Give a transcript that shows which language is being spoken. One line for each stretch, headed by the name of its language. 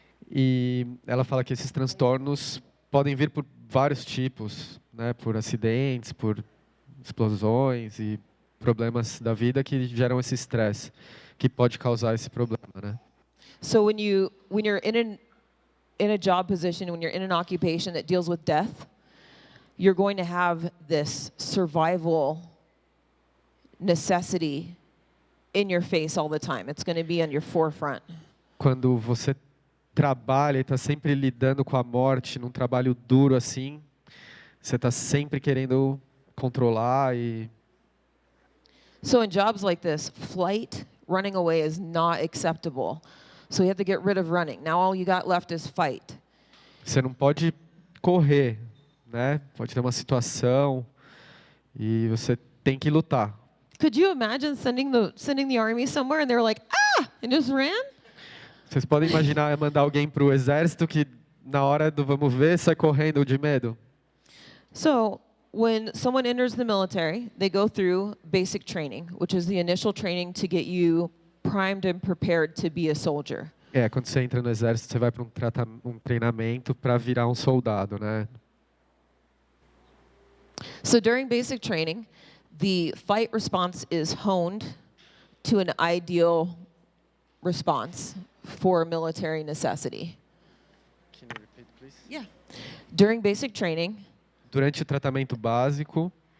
Portuguese: E ela fala que esses transtornos podem vir por vários tipos, né, por acidentes, por explosões e problemas da vida que geram esse estresse, que pode causar esse problema, né?
English: So when you're in a job position, when you're in an occupation that deals with death, you're going to have this survival necessity in your face all the time. It's going to be on your forefront.
Portuguese: Quando você trabalha e está sempre lidando com a morte, num trabalho duro assim, você está sempre querendo controlar e...
English: So in jobs like this, running away is not acceptable. So you have to get rid of running. Now all you got left is fight.
Portuguese: Você não pode correr, né? Pode ter uma situação e você tem que lutar.
English: Could you imagine sending the army somewhere and they were like, and just ran?
Portuguese: Vocês podem imaginar mandar alguém para o exército que na hora do vamos ver sai correndo de medo?
English: So when someone enters the military, they go through basic training, which is the initial training to get you primed and prepared to be a soldier.
Portuguese: Quando você entra no exército, você vai para um treinamento para virar um soldado, né?
English: So during basic training, the fight response is honed to an ideal response for military necessity. Can you repeat, please? Yeah. During basic training,
Portuguese: durante o tratamento básico,